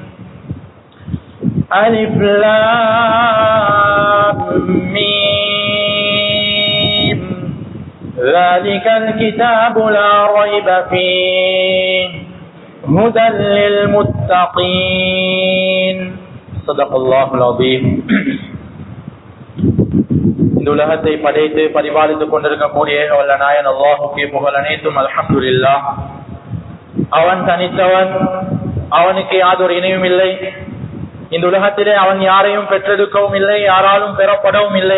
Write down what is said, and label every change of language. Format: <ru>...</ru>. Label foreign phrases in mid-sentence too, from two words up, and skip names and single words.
<ar>ألف لام ميم. ذلك الكتاب لا ريب فيه هدى للمتقين. صدق الله العظيم.</ar> <ta>இந்த உலகத்தை படைத்து பரிபாலித்துக் கொண்டிருக்கக்கூடிய வல்ல நாயன் அல்லாஹுக்கே புகழ் அனைத்தும். அல்ஹம்துலில்லாஹ். அவன் தனித்தவன், அவனுக்கு யாதொரு இணையும் இல்லை. இந்த உலகத்திலே அவன் யாரையும் பெற்றெடுக்கவும் இல்லை, யாராலும் பெறப்படவும் இல்லை.</ta>